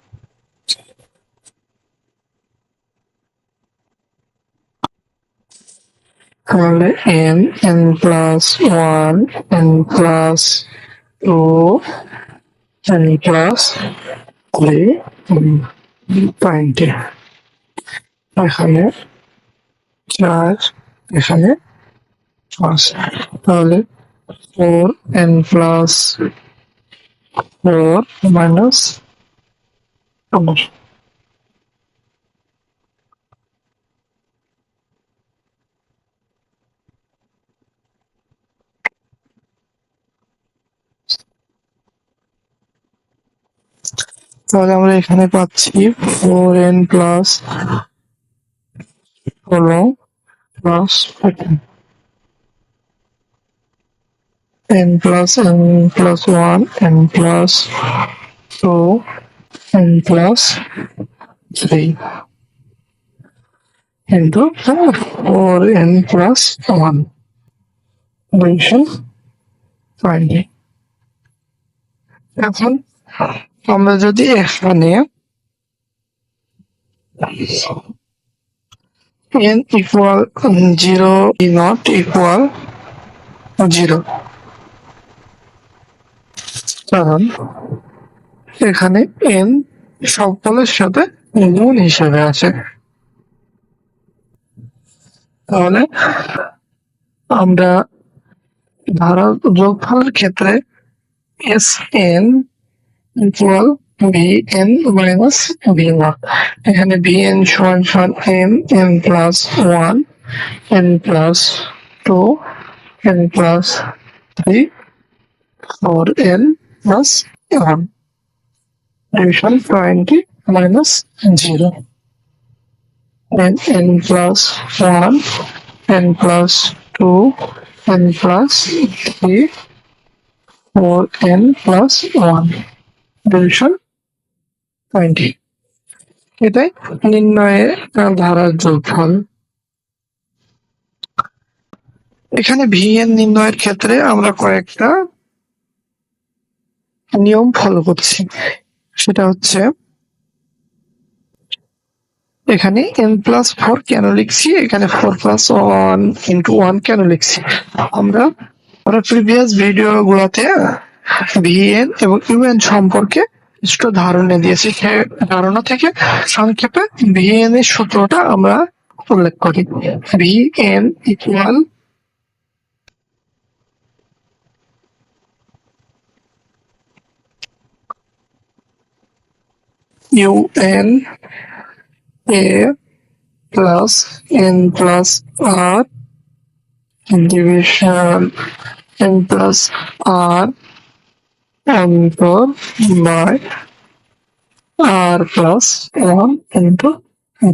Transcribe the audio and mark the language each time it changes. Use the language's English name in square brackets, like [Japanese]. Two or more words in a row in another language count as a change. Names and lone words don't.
[English] তাহলে n plus 1, n plus 2, n plus 3, 20। [Bangla] এখানে 4, এখানে 5, তাহলে [English] 4n plus 4 minus 4। [Bangla] তাহলে আমরা এখানে পাচ্ছি [English] 4n plus 16 plus 14, n plus 1, n plus 2, n plus 3 into 4n plus 1 division 20। [Bangla] এখন আমরা যদি এখানে [English] n equal 0 not equal 0, [Bangla] কারণ এখানে n সকলের সাথে গুণ হিসেবে আছে। তাহলে আমরা ধারা যোগফলের ক্ষেত্রে [English] Sn equal Bn minus B0, [Bangla] এখানে [English] Bn সমান n plus 1, n plus 2, n plus 3, 4n plus 1 division 20 minus 0, then n plus 1, n plus 2, n plus 3, 4n plus 1 division 20। [Bangla] এটাই নির্ণয়ের ধারার যোগফল। এখানে vn নির্ণয়ের ক্ষেত্রে আমরা কয়েকটা নিয়ম ফলো করছি। সেটা হচ্ছে এখানে [English] n plus 4 [Bangla] কেন লিখছি, এখানে [English] 4 plus 1 into 1 [Bangla] কেন লিখছি, আমরা [English] previous video [Bangla] গুলাতে vn এবং un সম্পর্কে কিছু ধারণা দিয়েছি। ধারণা থেকে সংক্ষেপে vn এর সূত্রটা আমরা উল্লেখ করি। [English] vn equal un a plus n plus r division n plus r by r plus 1 into d।